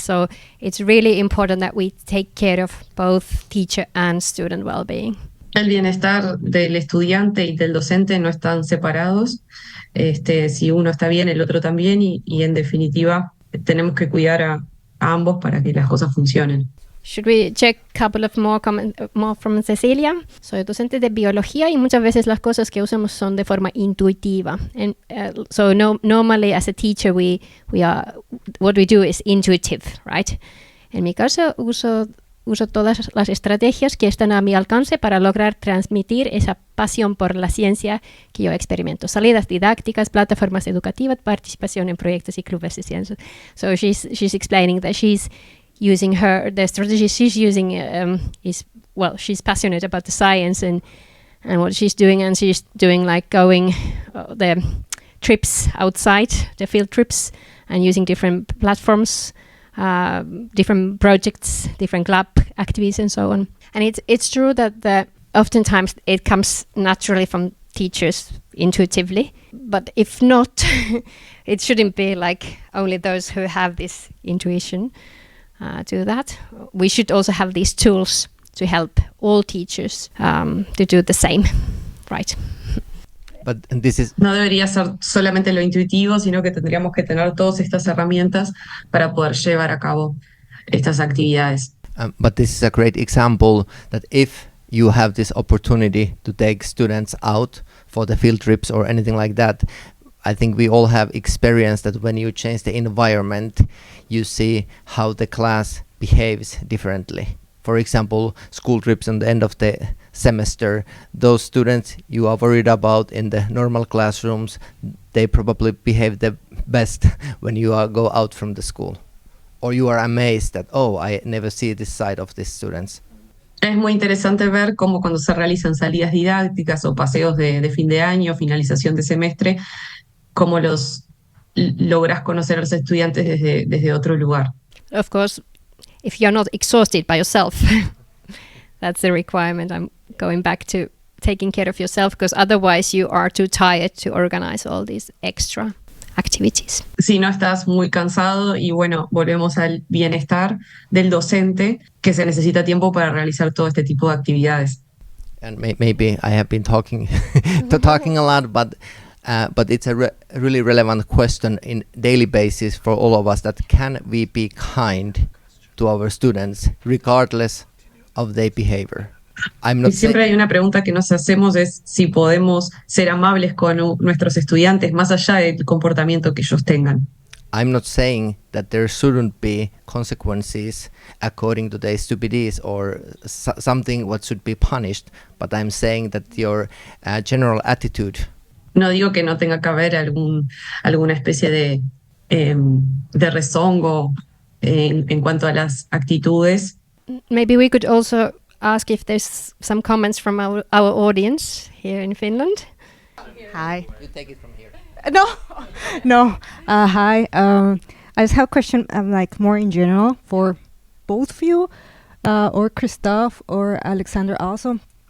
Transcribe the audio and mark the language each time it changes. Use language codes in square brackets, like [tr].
[en] So it's really important that we take care of both teacher and student well-being. [es] El bienestar del estudiante y del docente no están separados. Si uno está bien, el otro también, y en definitiva tenemos que cuidar a ambos para que las cosas funcionen. [en] Should we check a couple of more from Cecilia? [es] Soy docente de biología y muchas veces las cosas que usamos son de forma intuitiva. [en] And so normally as a teacher what we do is intuitive, right? [es] En mi caso uso todas las estrategias que están a mi alcance para lograr transmitir esa pasión por la ciencia que yo experimento. Salidas didácticas, plataformas educativas, participación en proyectos y clubes de ciencia. [en] So she's explaining that she's using the strategy she's using she's passionate about the science and what she's doing, and she's doing like going the trips outside, the field trips, and using different platforms different projects, different club activities, and so on. And it's true that oftentimes it comes naturally from teachers intuitively, but if not, it shouldn't be like only those who have this intuition do that. We should also have these tools to help all teachers to do the same, right? But this is [es] No debería ser solamente lo intuitivo, sino que tendríamos que tener todas estas herramientas para poder llevar a cabo estas actividades. [en] but this is a great example that if you have this opportunity to take students out for the field trips or anything like that, I think we all have experienced that when you change the environment, you see how the class behaves differently. For example, school trips at the end of the semester, those students you are worried about in the normal classrooms, they probably behave the best when you go out from the school. Or you are amazed that, oh, I never see this side of these students. [es] Es muy interesante ver cómo cuando se realizan salidas didácticas o paseos de fin de año, finalización de semestre, cómo logras conocer a los estudiantes desde otro lugar. [en] Of course, if you're not exhausted by yourself, that's the requirement. I'm going back to taking care of yourself, because otherwise you are too tired to organize all these extra activities. [es] Si no estás muy cansado, y bueno, volvemos al bienestar del docente, que se necesita tiempo para realizar todo este tipo de actividades. [en] And maybe I have been talking talking a lot, but it's a really relevant question in daily basis for all of us, that can we be kind to our students regardless of their behavior? I'm [es] Y [en] not [es] siempre hay una pregunta que nos hacemos, es si podemos ser amables con nuestros estudiantes más allá del comportamiento que ellos tengan. [en] I'm not saying that there shouldn't be consequences according to their stupidities or something what should be punished, but I'm saying that your general attitude. [es] No digo que no tenga que haber alguna especie de rezongo en cuanto a las actitudes. [en] Maybe we could also ask if there's some comments from our audience here in Finland. Hi. You take it from here. No. Hi. I just have a question, like more in general for both of you, or Kristof or Aleksandar also,